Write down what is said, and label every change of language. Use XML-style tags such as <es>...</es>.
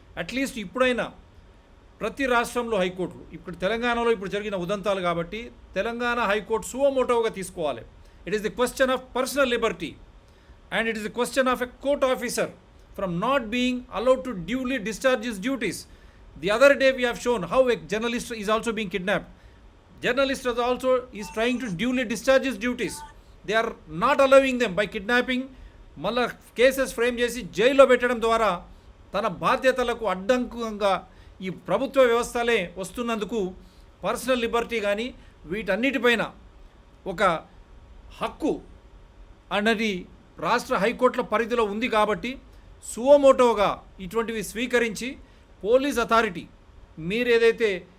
<te>At least ఇప్పుడైనా ప్రతి రాష్ట్రంలో హైకోర్టులు, ఇప్పుడు తెలంగాణలో ఇప్పుడు జరిగిన ఉదంతాలు కాబట్టి తెలంగాణ హైకోర్టు సువమోటోగా తీసుకోవాలి.</te> <en>It is the question of personal liberty and it is the question of a court officer from not being allowed to duly discharge his duties. The other day we have shown how a journalist is also being kidnapped. Journalist also is trying to duly discharge his duties. They are not allowing them by kidnapping,</en> <te>మళ్ళా cases frame చేసి జైల్లో పెట్టడం ద్వారా తన బాధ్యతలకు అడ్డంకంగా ఈ ప్రభుత్వ వ్యవస్థలే వస్తున్నందుకు personal Liberty కానీ వీటన్నిటిపైన ఒక హక్కు అన్నది రాష్ట్ర హైకోర్టుల పరిధిలో ఉంది కాబట్టి సువమోటోగా ఇటువంటివి స్వీకరించి పోలీస్ అథారిటీ మీరు ఏదైతే</te>